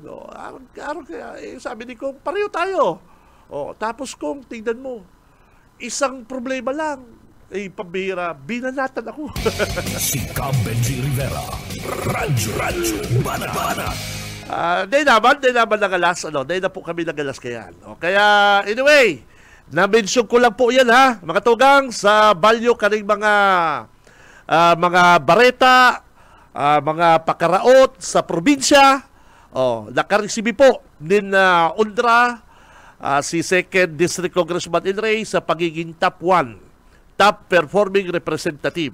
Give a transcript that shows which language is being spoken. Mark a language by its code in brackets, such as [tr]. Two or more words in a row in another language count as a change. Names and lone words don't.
[tl] Sabi ni Kong, pareho tayo. Tapos Kong, tingnan mo. Isang problema lang. Pambihira, binanatan ako. Si Cam Benji Rivera. Radyo Banat. Di naman nagalas. [bik] Di na po kami nagalas kayan. Kaya, anyway, na-mention ko lang po yan ha, mga tugang, sa value kaning mga bareta, mga pakaraot sa probinsya. Nakaresibi po din UNDRA, si 2nd District Congressman Inray sa pagiging top 1, [en] top performing representative.